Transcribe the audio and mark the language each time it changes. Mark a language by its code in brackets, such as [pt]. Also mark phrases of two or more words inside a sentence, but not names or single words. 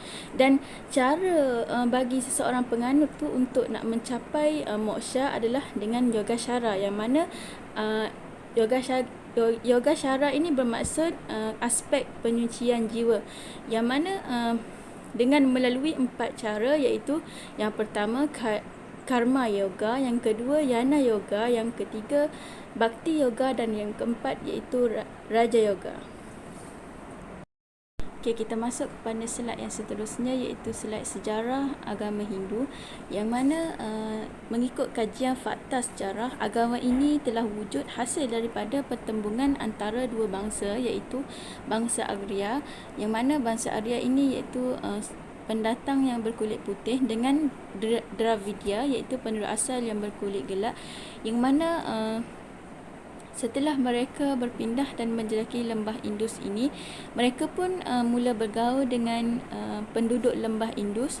[ms] Dan cara bagi seseorang penganut tu untuk nak mencapai moksha adalah dengan yoga syara, yang mana yoga syara ini bermaksud aspek penyucian jiwa, yang mana dengan melalui 4 cara, iaitu yang pertama karma yoga, yang kedua yana yoga, yang ketiga bhakti yoga, dan yang keempat iaitu raja yoga. Okey, kita masuk kepada slide yang seterusnya, iaitu slide sejarah agama Hindu, yang mana mengikut kajian fakta sejarah, agama ini telah wujud hasil daripada pertembungan antara dua bangsa, iaitu bangsa Arya, yang mana bangsa Arya ini iaitu pendatang yang berkulit putih, dengan Dravidia, iaitu penduduk asal yang berkulit gelap, yang mana setelah mereka berpindah dan menjelajahi lembah Indus ini, mereka pun mula bergaul dengan penduduk lembah Indus.